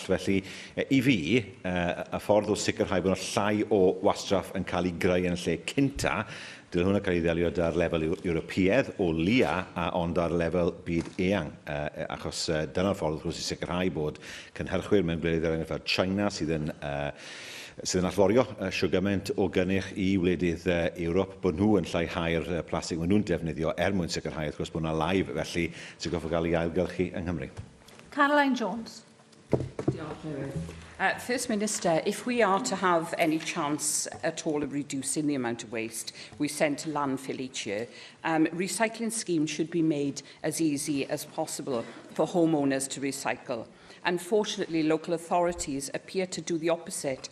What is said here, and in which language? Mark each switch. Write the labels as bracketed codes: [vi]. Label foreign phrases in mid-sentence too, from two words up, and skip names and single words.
[cy] Felly, i fi, y ffordd o sicrhau bod yna llai o wastraff yn cael ei greu yn y lle cynta, dyle hwnna cael ei ddelio ar lefel Ewropeaidd o lia, ond ar lefel byd eang, achos dyna'r ffordd wrth gwrs i sicrhau bod cynhyrchwyr mewn gwledydd eraill fel China sydd yn allforio siwgament o gynnyrch i wledydd Ewrop, bod nhw yn lleihau'r plastig maen nhw'n defnyddio mwyn sicrhau, wrth gwrs bod yna laif felly sy'n goffo gael ei ailgylchu yng Nghymru. [en] Caroline Jones. First Minister, if we are to have any chance at all of reducing the amount of waste we send to landfill each year, recycling schemes should be made as easy as possible for homeowners to recycle. Unfortunately, local authorities appear to do the opposite.